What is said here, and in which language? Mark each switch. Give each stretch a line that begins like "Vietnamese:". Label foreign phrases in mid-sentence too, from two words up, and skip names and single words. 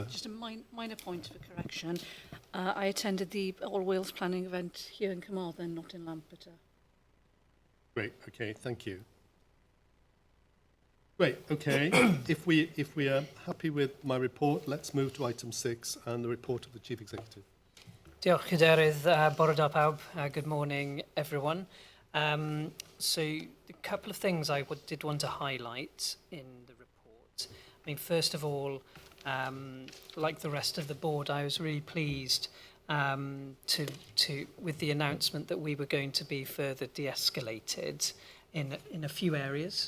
English: Just a minor point for correction. I attended the All Wales planning event here in Carmarthen, not in Lampeter. Great. Okay. Thank you. Great. Okay. If we are happy with my report, let's move to item 6 and the report of the Chief Executive.
Welsh: Diolch Cadeirydd, bore da pawb.
English: Good morning, everyone. So a couple of things I did want to highlight in the report. mean, first of all, like the rest of the board, I was really pleased with the announcement that we were going to be further de-escalated in a few areas.